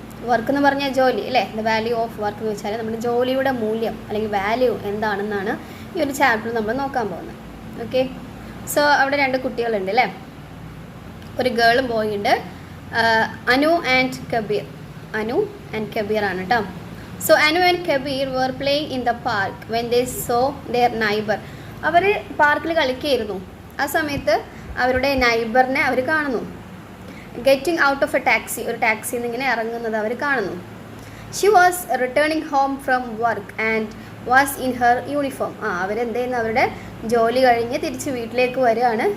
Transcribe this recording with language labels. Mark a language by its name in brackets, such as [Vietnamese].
[Malayalam] Work എന്ന് പറഞ്ഞാൽ ജോലി അല്ലേ. [English] the value of work [Malayalam] എന്ന് വെച്ചാൽ നമ്മുടെ ജോലിയുടെ മൂല്യം അല്ലെങ്കിൽ വാല്യൂ എന്താണെന്നാണ് ഈ ഒരു ചാപ്റ്റർ നമ്മൾ നോക്കാൻ പോകുന്നത്. ഓക്കെ, സോ അവിടെ 2 കുട്ടികളുണ്ട് അല്ലേ, ഒരു ഗേളും ബോയ് ഉണ്ട്. അനു ആൻഡ് കബീർ. അനു ആൻഡ് കബീർ ആണ് കേട്ടോ. [English] So Anu and Kabir were playing in the park when they saw their neighbor. [Malayalam] അവർ പാർക്കിൽ കളിക്കുകയായിരുന്നു. ആ സമയത്ത് അവരുടെ നൈബറിനെ അവർ കാണുന്നു. [English] getting out of a taxi, [Malayalam] ഒരു ടാക്സിയിൽ നിന്ന് ഇങ്ങനെ ഇറങ്ങുന്നത് അവർ കാണുന്നു. [English] She was returning home from work and was in her uniform. [Malayalam] അവരെന്ത് ചെയ്യുന്നു, അവരുടെ ജോലി കഴിഞ്ഞ് തിരിച്ച് വീട്ടിലേക്ക് വരികയാണ്.